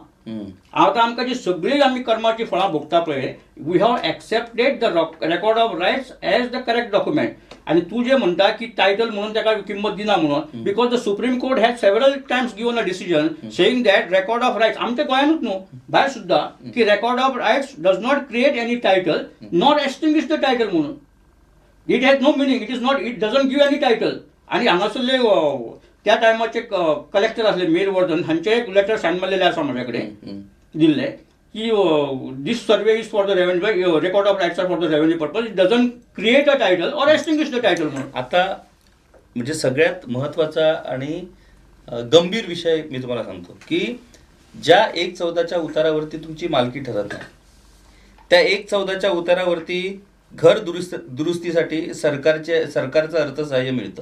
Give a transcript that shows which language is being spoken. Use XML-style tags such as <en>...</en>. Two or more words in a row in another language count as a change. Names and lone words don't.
<kok>आता आमकां जी सगळी आमी कर्माची फळां भोगता पळय,</kok> <en>We have accepted the record of rights as the correct document.</en> <kok>आनी तूं जे म्हणटा की टायटल म्हणून ताका किंमत दिना म्हणून,</kok> <en>because the Supreme Court has several times given a decision saying that record of rights,</en> <kok>आमच्या गोंयानूच न्हू भायर सुद्दां, की</kok> <en>record of rights does not create any title not extinguish the title म्हणून. It has no meaning, it is not, it doesn't give any title.</en> <kok>आनी हांगासरले त्या टायमाचे कलेक्टर आसले मेर वर्धन, हांचे एक लेटर सायन मारलेले आसा म्हजे कडेन दिल्ले की</kok> <en>this survey is for the revenue, record of rights are for the revenue purpose, it doesn't create a title or extinguish the title म्हणून.</en> <mr>आता म्हणजे सगळ्यात महत्त्वाचा आणि गंभीर विषय मी तुम्हाला सांगतो की ज्या 1/14च्या उतारावरती तुमची मालकी ठरत नाही, त्या 1/14च्या उतारावरती घर दुरुस्तीसाठी सरकारचं अर्थसहाय्य मिळतं.</mr>